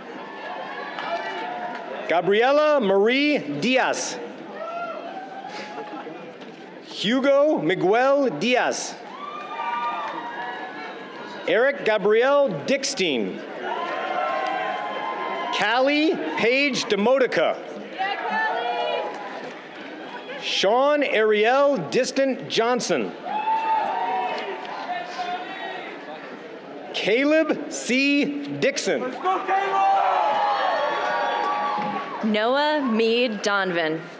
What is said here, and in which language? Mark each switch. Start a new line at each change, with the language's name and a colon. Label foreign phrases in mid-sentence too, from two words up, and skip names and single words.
English: Gabriela Marie Diaz. Hugo Miguel Diaz. Eric Gabriel Dickstein. Callie Paige Demotica. Sean Ariel Distant Johnson. Caleb C. Dixon. Noah Meade Donovan.